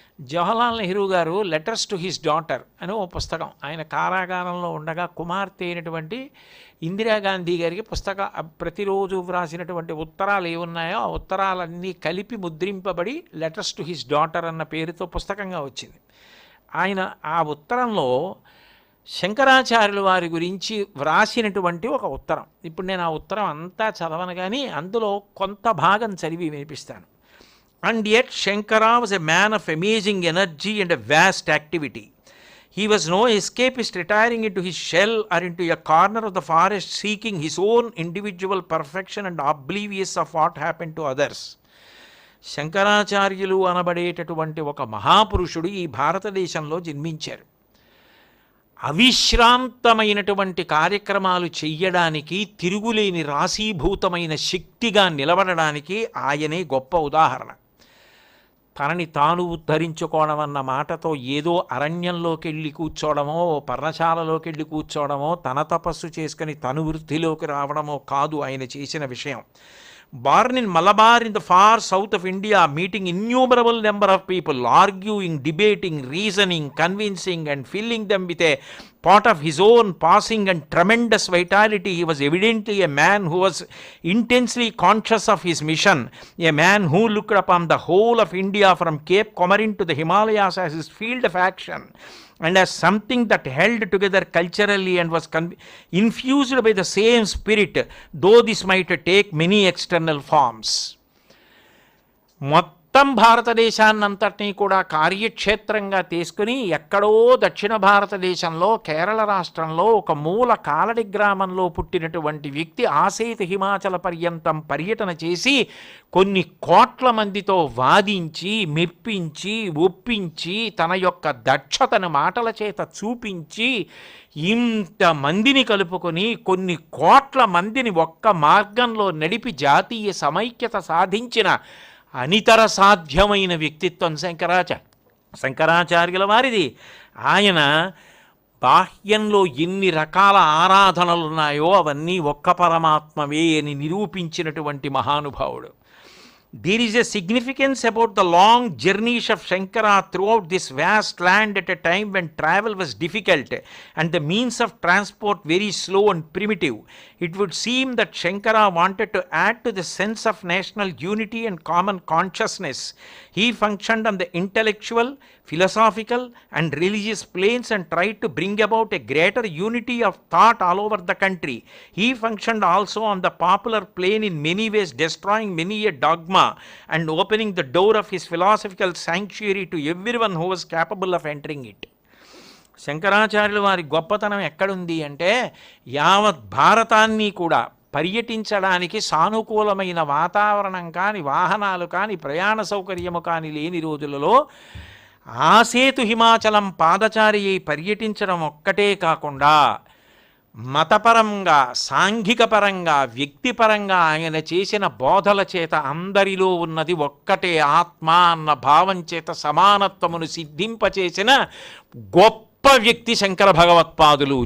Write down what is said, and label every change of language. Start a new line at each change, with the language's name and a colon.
Telugu: జవహర్లాల్ నెహ్రూ గారు letters to his daughter అని ఓ పుస్తకం, ఆయన కారాగారంలో ఉండగా కుమార్తె అయినటువంటి ఇందిరాగాంధీ గారికి ప్రతిరోజు వ్రాసినటువంటి ఉత్తరాలు ఏమున్నాయో ఆ ఉత్తరాలన్నీ కలిపి ముద్రింపబడి లెటర్స్ టు హిస్ డాటర్ అన్న పేరుతో పుస్తకంగా వచ్చింది. ఆయన ఆ ఉత్తరంలో శంకరాచార్యుల వారి గురించి వ్రాసినటువంటి ఒక ఉత్తరం, ఇప్పుడు నేను ఆ ఉత్తరం అంతా చదవను కానీ అందులో కొంత భాగం చదివి వినిపిస్తాను.
English: And yet Shankara was a man of amazing energy and a vast activity. He was no escapist retiring into his shell or into a corner of the forest seeking his own individual perfection and oblivious of what happened to others.
Telugu: శంకరాచార్యులు అనబడేటటువంటి ఒక మహాపురుషుడు ఈ భారతదేశంలో జన్మించారు. అవిశ్రాంతమైనటువంటి కార్యక్రమాలు చెయ్యడానికి, తిరుగులేని రాశీభూతమైన శక్తిగా నిలబడడానికి ఆయనే గొప్ప ఉదాహరణ. తనని తాను ఉద్ధరించుకోవడం అన్న మాటతో ఏదో అరణ్యంలోకి వెళ్ళి కూర్చోవడమో, పర్ణశాలలోకి వెళ్ళి కూర్చోవడమో, తన తపస్సు చేసుకుని తను వృద్ధిలోకి రావడమో కాదు ఆయన చేసిన విషయం.
English: Born in Malabar in the far south of India, meeting innumerable number of people, arguing, debating, reasoning, convincing and filling them with a pot of his own passing and tremendous vitality, he was evidently a man who was intensely conscious of his mission, a man who looked upon the whole of India from Cape Comorin to the Himalayas as his field of action and as something that held together culturally and was infused by the same spirit, though this might take many external forms.
Telugu: మొత్తం భారతదేశాన్నంతటినీ కూడా కార్యక్షేత్రంగా తీసుకుని ఎక్కడో దక్షిణ భారతదేశంలో కేరళ రాష్ట్రంలో ఒక మూల కాలడి గ్రామంలో పుట్టినటువంటి వ్యక్తి ఆసేతు హిమాచల పర్యంతం పర్యటన చేసి కొన్ని కోట్ల మందితో వాదించి, మెప్పించి, ఒప్పించి, తన యొక్క దక్షతను మాటల చేత చూపించి ఇంతమందిని కలుపుకొని కొన్ని కోట్ల మందిని ఒక్క మార్గంలో నడిపి జాతీయ సమైక్యత సాధించిన అనితర సాధ్యమైన వ్యక్తిత్వం శంకరాచార్యుల వారిది. ఆయన బాహ్యంలో ఎన్ని రకాల ఆరాధనలు ఉన్నాయో అవన్నీ ఒక్క పరమాత్మవే అని నిరూపించినటువంటి మహానుభావుడు.
English: There is a significance about the long journeys of Shankara throughout this vast land at a time when travel was difficult and the means of transport very slow and primitive. It would seem that Shankara wanted to add to the sense of national unity and common consciousness. He functioned on the intellectual, philosophical, and religious planes and tried to bring about a greater unity of thought all over the country. He functioned also on the popular plane in many ways, destroying many a dogma and opening the door of his philosophical sanctuary to everyone who was capable of entering it.
Telugu: శంకరాచార్యుల వారి గొప్పతనం ఎక్కడుంది అంటే యావత్ భారతాన్ని కూడా పర్యటించడానికి సానుకూలమైన వాతావరణం కానీ, వాహనాలు కానీ, ప్రయాణ సౌకర్యము కానీ లేని రోజులలో ఆసేతు హిమాచలం పాదచారి అయి పర్యటించడం ఒక్కటే కాకుండా మతపరంగా, సాంఘికపరంగా, వ్యక్తిపరంగా ఆయన చేసిన బోధల చేత అందరిలో ఉన్నది ఒక్కటే ఆత్మ అన్న భావం చేత సమానత్వమును సిద్ధింపచేసిన గొప్ప వ్యక్తి శంకర భగవత్పాదులు.